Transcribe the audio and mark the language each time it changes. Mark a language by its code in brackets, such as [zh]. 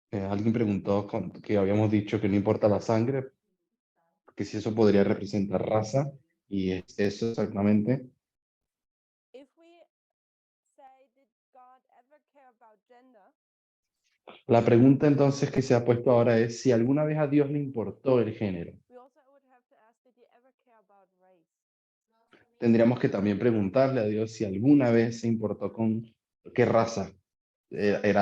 [es] Alguien preguntó que habíamos dicho que no importa la sangre, que si eso podría representar raza, y es eso exactamente. [en] If we say, did God ever care about gender? [es] La pregunta entonces que se ha puesto ahora es si alguna vez a Dios le importó el género. [en] We also would have to ask, did he ever care about race? [es] Tendríamos que también preguntarle a Dios si alguna vez se importó con qué raza era